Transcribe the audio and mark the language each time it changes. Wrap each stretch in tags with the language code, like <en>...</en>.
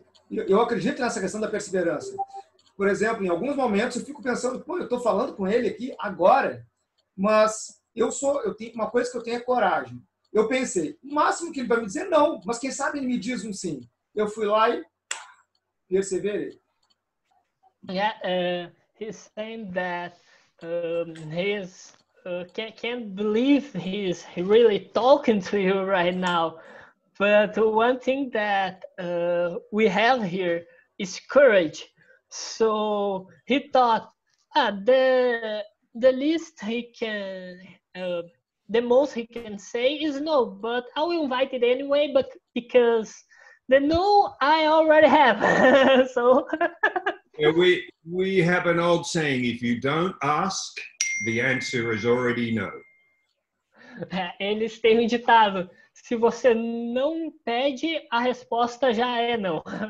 <pt>eu acredito nessa questão da perseverança. Por exemplo, em alguns momentos eu fico pensando, pô, eu estou falando com ele aqui agora, mas eu tenho uma coisa que eu tenho é coragem. Eu pensei, o máximo que ele vai me dizer não, mas quem sabe ele me diz um sim. Eu fui lá e perseverei.</pt> <en>Yeah, he's saying that he's can't believe he's really talking to you right now. But one thing that we have here is courage. So he thought, the least he can, the most he can say is no. But I will invite it anyway. But because the no I already have, so. Yeah, we have an old saying: if you don't ask, the answer is already no.</en> <pt>Eles têm um ditado: se você não pede, a resposta já é não.</pt>